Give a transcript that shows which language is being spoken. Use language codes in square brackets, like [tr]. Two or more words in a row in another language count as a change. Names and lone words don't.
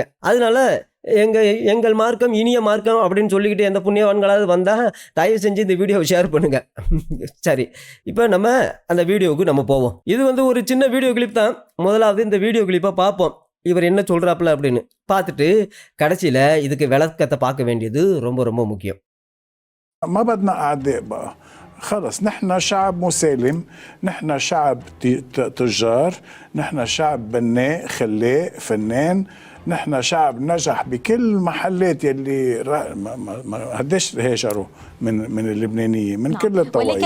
[ta] அதனால எங்கள் மார்க்கம் இனிய மார்க்கம் அப்படின்னு சொல்லிக்கிட்டு எந்த புண்ணியவான்களாவது வந்தா தயவு செஞ்சு இந்த வீடியோவை ஷேர் பண்ணுங்க. சரி, இப்போ நம்ம அந்த வீடியோவுக்கு நம்ம போவோம். இது ஒரு சின்ன [en] video clip [ta] தான். முதலாவது இந்த [en] video clip [ta] பார்ப்போம், இவர் என்ன சொல்றாப்ல அப்படின்னு பார்த்துட்டு கடைசியில இதுக்கு விளக்கத்தை பார்க்க வேண்டியது ரொம்ப ரொம்ப முக்கியம். [ar] ما بدنا أعداء بقى، خلص نحن شعب مسالم، نحن شعب تجار، نحن شعب بناء خلاق فنان، نحن شعب نجح بكل محلات يلي قديش هاجروا من اللبنانية من كل الطوائف.